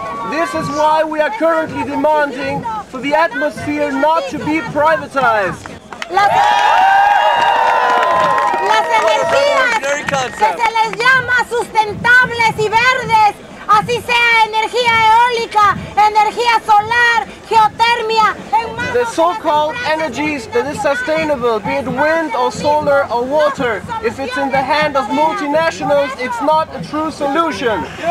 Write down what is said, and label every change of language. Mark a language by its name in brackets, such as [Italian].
[English] This is why we are currently demanding for the atmosphere not to be privatized. [Spanish] Las energías que se les llama sustentables y verdes, así sea energía eólica, energía solar, geotermia. [English] The so-called energies that is sustainable, be it wind or solar or water, if it's in the hand of multinationals, it's not a true solution.